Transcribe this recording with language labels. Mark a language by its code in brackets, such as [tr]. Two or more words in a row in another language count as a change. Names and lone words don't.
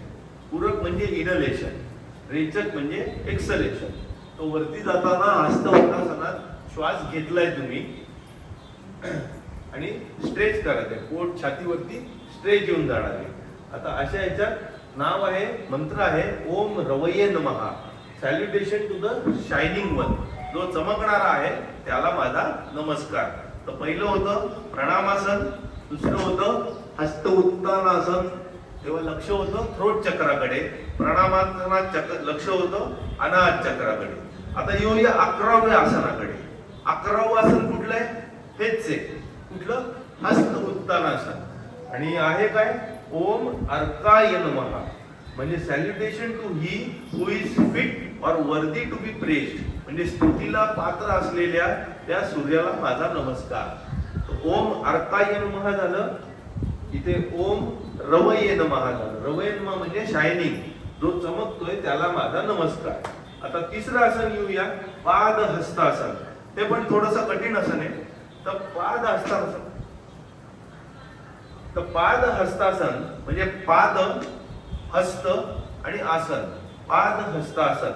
[mr] पूरक म्हणजे इनलेशन, रेचक म्हणजे एक्सलेशन. तो वरती जाताना हस्त उत्तानासनात श्वास घेतलाय तुम्ही आणि स्ट्रेच करायचे, पोट छातीवरती स्ट्रेच येऊन जाणार आहे. आता अशा याच्यात नाव आहे, मंत्र आहे [sa] ओम रवये नमः, [en] salutation to the shining one, [mr] जो चमकणारा आहे त्याला माझा नमस्कार. तर पहिलं होतं प्रणामासन, दुसरं होतं हस्त उत्तानासन, तेव्हा लक्ष होतं थ्रोट चक्राकडे. प्रणामासनात लक्ष होतं अनाहत चक्राकडे. आता येऊया 11व्या आसनाकडे. 11वं आसन कुठलं आहे? हेच आहे. कुठलं? हस्त उत्तानासन. आणि आहे काय? [sa] ओम अर्काय नमः, [mr] म्हणजे [en] salutation to he who is fit or worthy to be pressed, [mr] म्हणजे स्तुतीला पात्र असलेल्या त्या सूर्याला माझा नमस्कार. [sa] ओम अर्काय नमः [mr] झालं. इथे [sa] ओम रवये नमः [mr] झालं. [sa] रवये नमः [mr] म्हणजे शायनिंग, जो चमकतोय त्याला माझा नमस्कार. आता तिसरं आसन येऊया, पाद हस्तासन. ते पण थोडस कठीण आसन आहे. तर पाद हस्तासन, तर पाद हस्तासन म्हणजे पाद, हस्त आणि आसन, पाद हस्तासन.